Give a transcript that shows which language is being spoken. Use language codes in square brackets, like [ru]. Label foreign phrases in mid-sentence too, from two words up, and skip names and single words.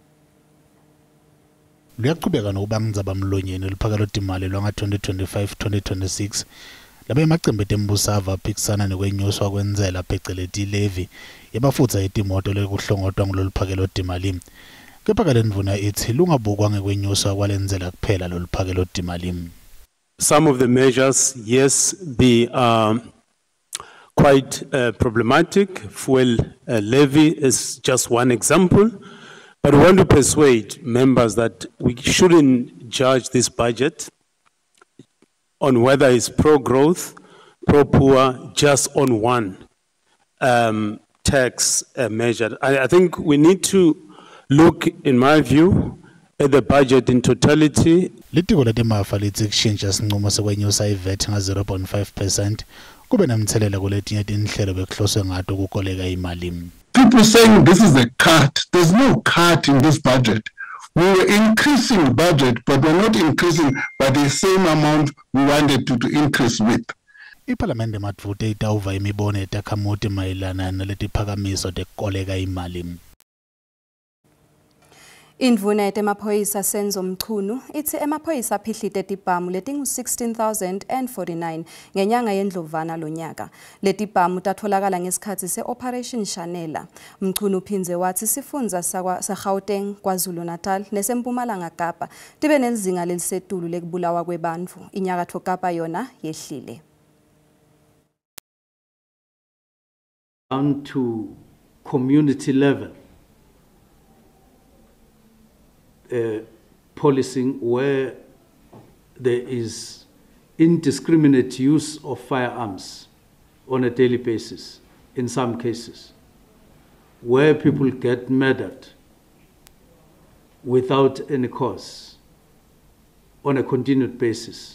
[ss] Luyaqhubeka nokuba ngidzaba mlonyeni liphakelo timali lwa 2025-2026. Labe emacembu etembuso avaphikisana nekwenyuswa kwentsela pheceleti levy yabafutsa etimoto lekuhlongotwa ngololuphakelo timali. Kepha ke lendvuna ithi lungabukwa ngekwenyuswa kwalentsela kuphela loluphakelo timali. [en] Some of the measures, yes, they are quite problematic. Fuel levy is just one example. But we want to persuade members that we shouldn't judge this budget on whether it's pro-growth, pro-poor, just on one tax measure. I think we need to look, in my view, at the budget in totality. [ss] Litiko letemafa lithi kushintsha sinqumo sekwenyusa iVAT nga 0.5% kube nemthelela kuletinye tinhlelo bekuhloswe ngato ukukoleka imali. [en] People saying this is a cut. There's no cut in this budget. We were increasing budget, but we're not increasing by the same amount we wanted to increase with. [ss] iPhalamende madvute itawuva imibono etakhamuti mayelana naletiphakamiso tekukoleka imali. Indvuna yetemaphoyisa Senzo Mchunu ithi emaphoyisa aphihlite tibhamu letingu 16,049 ngenyanga yeNdlovana lonyaka. Letibhamu tatholakala ngesikhathi se-Operation Shanela. Mchunu uphinze wathi sifundza sa-Gauteng, KwaZulu-Natal nesempumalanga Kapa tibe nelizinga lelisetulu lekubulawa kwebantfu. Inyakatho Kapa yona yehlile. [en] Down to community level policing where there is indiscriminate use of firearms on a daily basis, in some cases, where people get murdered without any cause on a continued basis.